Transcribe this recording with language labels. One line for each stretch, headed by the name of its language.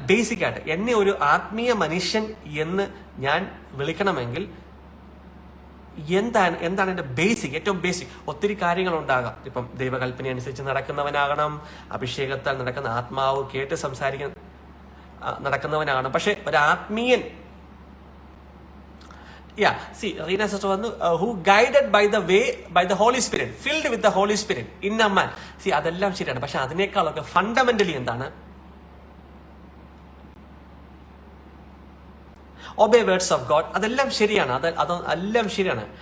Malayalam: Basic ആയിട്ട് എന്നെ ഒരു ആത്മീയ മനുഷ്യൻ എന്ന് ഞാൻ വിളിക്കണമെങ്കിൽ എന്താണ് എൻ്റെ ഏറ്റവും ബേസിക്? ഒത്തിരി കാര്യങ്ങൾ ഉണ്ടാകാം. ഇപ്പം ദൈവകൽപ്പന അനുസരിച്ച് നടക്കുന്നവനാകണം, അഭിഷേകത്താൽ നടക്കുന്ന ആത്മാവ് കേട്ട് നടക്കുന്നവനാകണം. പക്ഷെ ഒരു ആത്മീയൻ റീന സിസ്റ്റർ വന്നു,
English: who guided by the Holy Spirit, filled with the Holy Spirit, inner man.
Malayalam: അതെല്ലാം ശരിയാണ്. പക്ഷെ അതിനേക്കാളൊക്കെ ഫണ്ടമെന്റലി എന്താണ്?
English: obey words of God,
Malayalam: അതെല്ലാം ശരിയാണ്, അതെല്ലാം ശരിയാണ്.